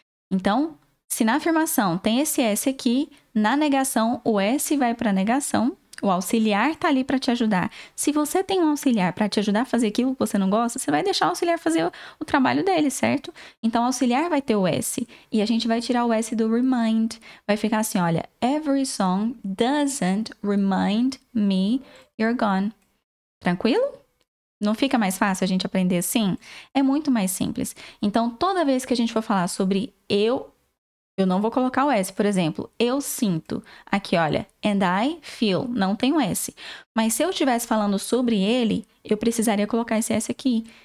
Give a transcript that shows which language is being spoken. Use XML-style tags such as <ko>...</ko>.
<pt>Então, se na afirmação tem esse S aqui, na negação, o S vai para a negação. O auxiliar tá ali para te ajudar. Se você tem um auxiliar para te ajudar a fazer aquilo que você não gosta, você vai deixar o auxiliar fazer o trabalho dele, certo? Então, o auxiliar vai ter o S. E a gente vai tirar o S do remind. Vai ficar assim, olha.</pt> <en>Every song doesn't remind me you're gone.</en> <pt>Tranquilo? Não fica mais fácil a gente aprender assim? É muito mais simples. Então, toda vez que a gente for falar sobre eu não vou colocar o S, por exemplo. Eu sinto. Aqui, olha.</pt> <en>And I feel.</en> <pt>Não tem o S. Mas se eu estivesse falando sobre ele, eu precisaria colocar esse S aqui.</pt>